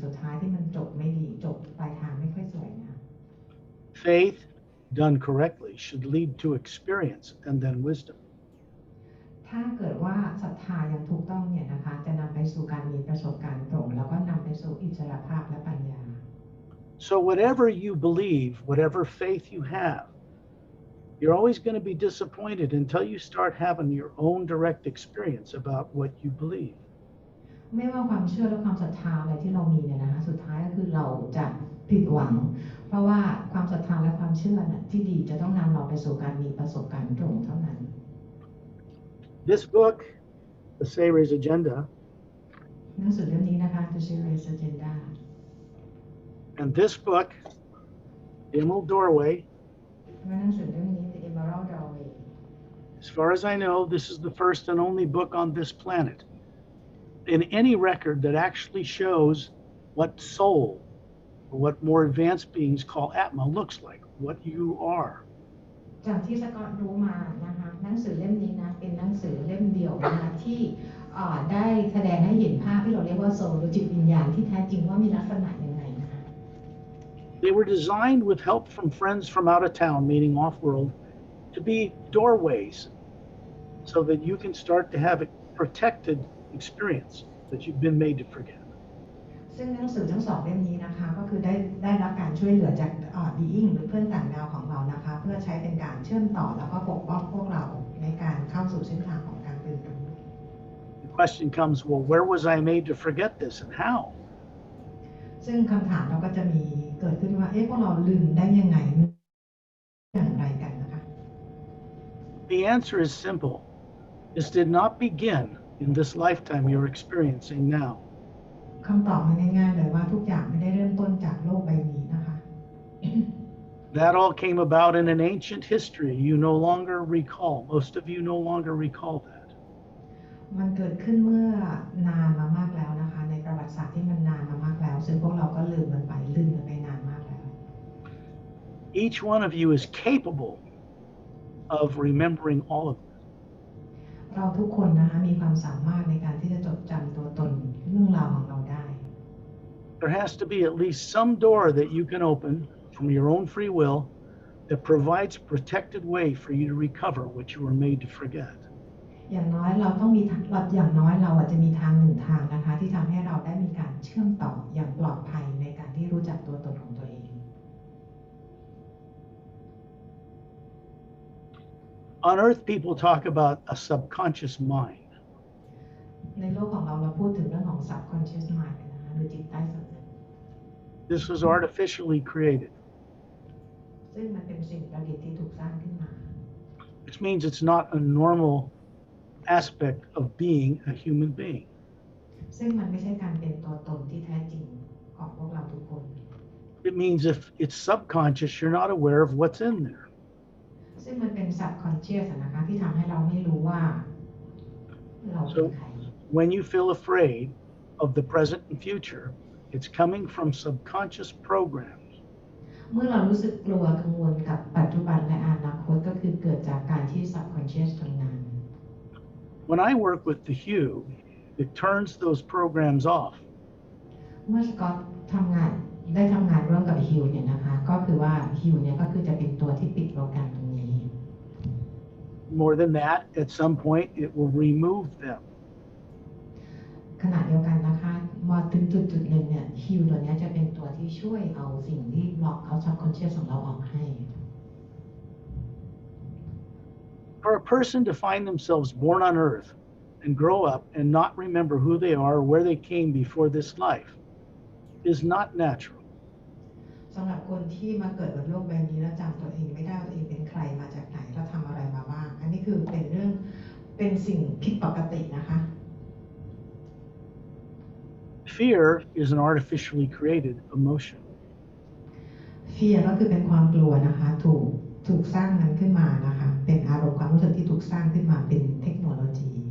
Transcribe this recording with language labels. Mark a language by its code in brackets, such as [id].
[th] ายที่มันจบไม่ดีจบปลายทางไม่ค่อยสวยนะ [en] Faith, done correctly, should lead to experience and then wisdom. [th] ถ้าเกิดว่าศรัทธาอย่างถูกต้องเนี่ยนะคะจะนำไปสู่การมีประสบการณ์ตรงแล้วก็นำไปสู่อิสรภาพและปัญญา [en] So whatever you believe, whatever faith you have, you're always going to be disappointed until you start having your own direct experience about what you believe. [th] ไม่ว่าความเชื่อและความศรัทธาอะไรที่เรามีเนี่ยนะคะสุดท้ายก็คือเราจะผิดหวังเพราะว่าความศรัทธาและความเชื่อน่ะที่ดีจะต้องนำเราไปสู่การมีประสบการณ์ตรงเท่านั้น [en] This book, The Series Agenda, [th] หนังสือเล่มนี้นะคะ The Series Agenda [en] and this book, The Emerald Doorway, [th] และหนังสือเล่มนี้ The Emerald Doorway [en] as far as I know, this is the first and only book on this planet in any record that actually shows what soul or what more advanced beings call Atma looks like, what you are. [th] จากที่สกอตรู้มานะคะหนังสือเล่มนี้นะเป็นหนังสือเล่มเดียวนะคะที่ได้แสดงให้เห็นภาพที่เราเรียกว่าโซลหรือจิตวิญญาณที่แท้จริงว่ามีลักษณะยังไงนะคะ [en] They were designed with help from friends from out of town, meaning off-world, to be doorways so that you can start to have a protected experience that you've been made to forget. [th] ซึ่งหนังสือทั้งสองเล่มนี้นะคะก็คือได้รับการช่วยเหลือจากbeing หรือเพื่อนต่างดาวของเรานะคะเพื่อใช้เป็นการเชื่อมต่อแล้วก็ปกป้องพวกเราในการเข้าสู่เส้นทางของการตื่นรู้ [en] The question comes, well, where was I made to forget this and how? [th] ซึ่งคำถามเราก็จะมีเกิดขึ้นว่าพวกเราลืมได้ยังไงอย่างไรกันนะคะ [en] The answer is simple. This did not begin in this lifetime you're experiencing now. [th] คำตอบมันง่ายๆเลยว่าทุกอย่างไม่ได้เริ่มต้นจากโลกใบนี้นะคะ [en] That all came about in an ancient history you no longer recall. Most of you no longer recall that. [th] มันเกิดขึ้นเมื่อนานมามากแล้วนะคะในประวัติศาสตร์ที่มันนานมามากแล้วซึ่งพวกเราก็ลืมมันไปนานมากแล้ว [en] Each one of you is capable of remembering all of this. [th] เราทุกคนนะคะมีความสามารถในการที่จะจดจำตัวตนเรื่องราวของเราได้ [en] There has to be at least some door that you can open from your own free will that provides a protected way for you to recover what you were made to forget. [th] อย่างน้อยเราต้องมีอย่างน้อยเราอาจจะมีทางหนึ่งทางนะคะที่ทำให้เราได้มีการเชื่อมต่ออย่างปลอดภัยในการที่รู้จักตัวตนของตัวเอง [en] On Earth, people talk about a subconscious mind. [th] ในโลกของเราพูดถึงเรื่องของ [en] subconscious mind [th] นะคะหรือจิตใต้สำนึก [en] This was artificially created, [th] ซึ่งมันเป็นสิ่งประดิษฐ์ที่ถูกสร้างขึ้นมา [en] which means it's not a normal aspect of being a human being. [th] ซึ่งมันไม่ใช่การเป็นตัวตนที่แท้จริงของพวกเราทุกคน [en] It means if it's subconscious, you're not aware of what's in there. [th] ซึ่งมันเป็น subconscious นะคะที่ทำให้เราไม่รู้ว่าเราเป็นใคร [en] When you feel afraid of the present and future, it's coming from subconscious programs. [th] เมื่อเรารู้สึกกลัวกังวลกับปัจจุบันและอนาคตก็คือเกิดจากการที่ subconscious ทำงาน [en] When I work with the hue, it turns those programs off. [th] เมื่อสกอตทำงานร่วมกับฮิวเนี่ยนะคะก็คือว่าฮิวเนี่ยก็คือจะเป็นตัวที่ปิดโปรแกรมตรงนี้ [en] More than that, at some point, it will remove them. [th] ขณะเดียวกันนะคะมาถึงจุดหนึ่งเนี่ยฮิวตัวนี้จะเป็นตัวที่ช่วยเอาสิ่งที่ล็อกเอา subconscious ของเราออกให้ [en] For a person to find themselves born on Earth and grow up and not remember who they are or where they came before this life is not natural. [th] สำหรับคนที่มาเกิดบนโลกใบนี้แล้วจำตัวเองไม่ได้ว่าตัวเองเป็นใครมาจากไหนแล้วทำอะไรมาบ้างอันนี้คือเป็นสิ่งผิดปกตินะคะ [en] Fear is an artificially created emotion. [th] Fear ก็คือเป็นความกลัวนะคะถูกสร้างมันขึ้นมานะคะเป็นอารมณ์ความรู้สึกที่ถูกสร้างขึ้นมาเป็นเทคโนโลยี